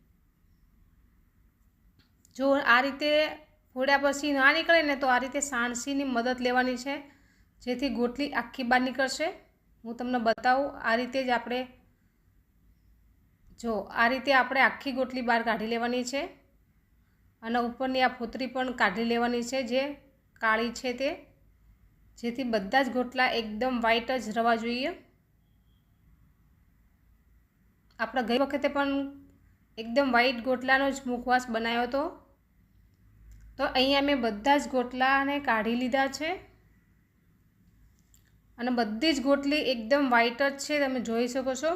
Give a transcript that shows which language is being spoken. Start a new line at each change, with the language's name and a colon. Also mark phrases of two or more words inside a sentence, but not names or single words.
Gujarati: જો આ રીતે ફોડ્યા પછી ના નીકળે ને તો આ રીતે સાણસીની મદદ લેવાની છે જેથી ગોટલી આખી બહાર નીકળશે। હું તમને બતાવું આ રીતે જ આપણે જો આ રીતે આપણે આખી ગોટલી બહાર કાઢી લેવાની છે અને ઉપરની આ ફોતરી પણ કાઢી લેવાની છે જે काળી છે તે, જેથી બધા જ ગોટલા એકદમ વ્હાઈટ જ રહેવા જોઈએ। આપણે ગઈ વખતે પણ એકદમ વ્હાઈટ ગોટલાનો જ મુખવાસ બનાવ્યો હતો। તો અહીંયા મેં બધા જ ગોટલાને કાઢી લીધા છે અને બધી જ ગોટલી એકદમ વ્હાઈટ જ છે, તમે જોઈ શકો છો।